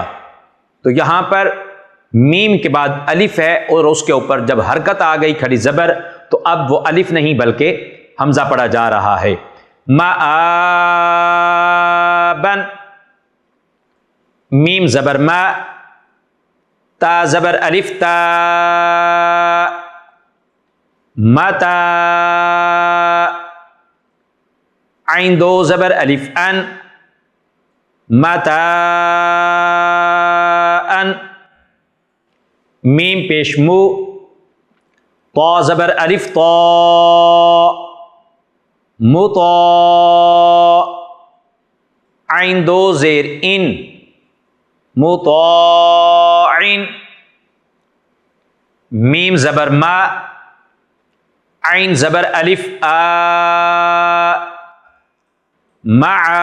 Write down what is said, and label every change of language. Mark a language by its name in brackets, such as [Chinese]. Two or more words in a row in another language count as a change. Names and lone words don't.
[Urdu] تو یہاں پر میم کے بعد الف ہے اور اس کے اوپر جب حرکت آ گئی کھڑی زبر تو اب وہ الف نہیں بلکہ حمزہ پڑھا جا رہا ہے۔ مآبن، میم زبر ما، تا زبر الف تا، متا، عین دو زبر الف ان، متا ان، میم پیش مو، طا زبر الف طا، مطا، عین دو زیر ان، مطاعن، میم زبر ما، عین زبر الف آ، مع،